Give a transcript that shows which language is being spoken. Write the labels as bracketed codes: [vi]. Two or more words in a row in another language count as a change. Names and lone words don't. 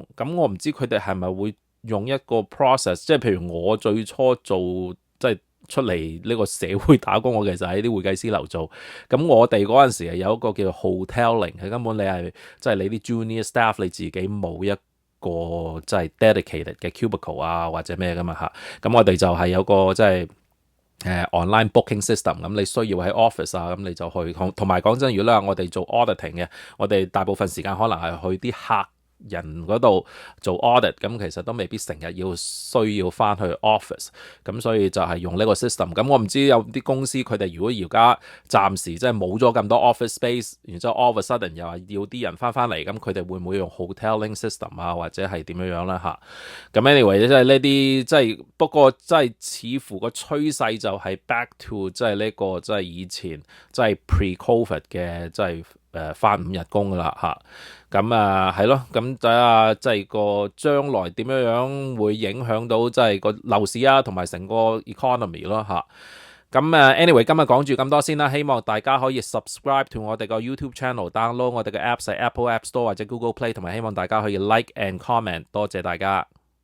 [yue] 咁我唔知佢哋係咪會用一個 process， 即係譬如我最初做即係出嚟呢個社會打工，我其實喺啲會計師樓做。咁我哋嗰陣時係有一個叫做 hoteling， 係根本你係即係你啲 [en] junior staff [yue] 你自己冇一個即係 dedicated 嘅 cubicle 啊或者咩噶嘛嚇。咁我哋就係有個即係 [en] online booking system， [yue] 咁你需要喺 office 啊，咁你就去同埋講真，如果你話我哋做 auditing 嘅，我哋大部分時間可能係去啲客人嗰度做 audit， 咁其實都未必成日需要翻去 office， 咁所以就係用呢個 system。咁我唔知有啲公司佢哋如果而家暫時即係冇咗咁多 [en] office space， [yue] 然之後 [en] all of a sudden [yue] 又話要啲人翻嚟，咁佢哋會唔會用 [en] hoteling system [yue] 啊，或者係點樣啦嚇？咁 anyway 即係呢啲即係不過即係似乎個趨勢就係 [en] back to [yue] 即係呢個即係以前即係 pre-COVID 嘅即係翻5日工噶啦嚇。咁係咯，咁睇下即係個將來點樣會影響到即係個樓市啊，同埋成個 economy 咯嚇。咁anyway 今日講住咁多先啦，希望大家可以 [en] subscribe to [yue] 我哋個 [en] YouTube channel， [yue] download 我哋嘅 apps 喺 Apple App Store 或者 Google Play，同埋希望大家可以 [en] like and comment， [yue] 多謝大家。